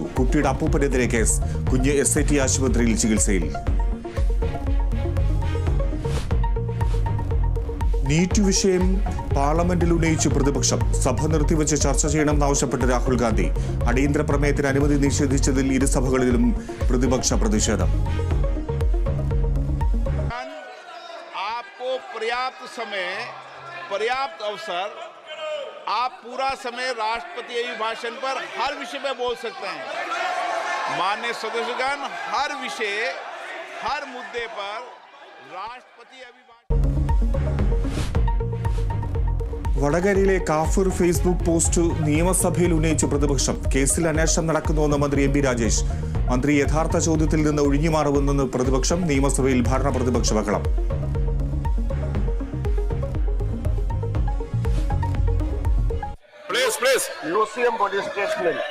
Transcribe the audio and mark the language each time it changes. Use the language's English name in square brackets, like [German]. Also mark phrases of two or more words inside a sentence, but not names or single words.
[Malayalam] കുട്ടിയുടെ അപ്പൂപ്പനെതിരെ കേസ്. കുഞ്ഞ് SIT ആശുപത്രിയിൽ ചികിത്സയിൽ. നീറ്റ് വിഷയം പാർലമെന്റിൽ ഉന്നയിച്ച് പ്രതിപക്ഷം. സഭ നിർത്തിവെച്ച് ചർച്ച ചെയ്യണമെന്നാവശ്യപ്പെട്ട് രാഹുൽ ഗാന്ധി. അടിയന്തര പ്രമേയത്തിന് അനുമതി നിഷേധിച്ചതിൽ ഇരുസഭകളിലും പ്രതിപക്ഷ പ്രതിഷേധം. [Hindi] पर्याप्त अवसर आप पूरा समय राष्ट्रपति अभिभाषण पर हर विषय में बोल सकते हैं. माननीय सदस्यगण, हर विषय हर मुद्दे पर राष्ट्रपति अभिभाषण. [Malayalam] വടകരയിലെ കാഫിർ ഫേസ്ബുക്ക് പോസ്റ്റ് നിയമസഭയിൽ ഉന്നയിച്ച പ്രതിപക്ഷം. കേസിൽ അന്വേഷണം നടക്കുന്നുവെന്ന് മന്ത്രി MP രാജേഷ്. മന്ത്രി യഥാർത്ഥ ചോദ്യത്തിൽ നിന്ന് ഒഴിഞ്ഞുമാറുമെന്ന് പ്രതിപക്ഷം. നിയമസഭയിൽ ഭരണ പ്രതിപക്ഷ ബഹളം. മ്യൂസിയം പോലീസ് സ്റ്റേഷനിൽ